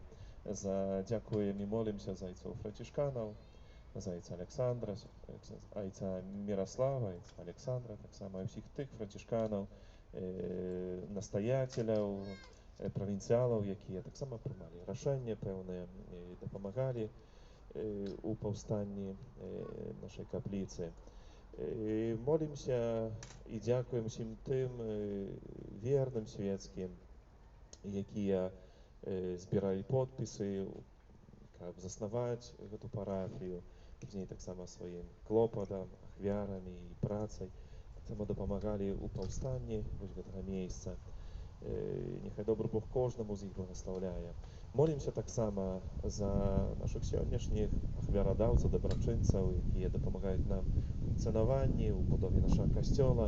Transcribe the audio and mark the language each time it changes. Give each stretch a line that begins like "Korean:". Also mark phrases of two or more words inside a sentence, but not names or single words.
Belarusian: Дзякуем і молімся за айцоў францішканаў, за айца Александра, айца Міраслава, айца Александра, таксама ўсіх тых францішканаў, настаяцеляў, правінцыялаў, якія таксама прымалі рашэнне пэўныя, дапамагалі у
Ukrainian: повстанні нашої каплиці. Молимося і дякуємо всім тим вірним світським, які збирали підписи,
Belarusian: каб заснаваць гэту парафію, пазней таксама сваім клопатам, ахвярамі і працай, таксама дапамагалі ў паўстанні вось гэтага месяца. Няхай добры Бог кожнаму з іх благаслаўляе. Молімся таксама за нашых сённяшніх ахвярадаўцаў, дабрачынцаў, якія дапамагаюць нам у функцыянаванні, у будове нашага касцёла.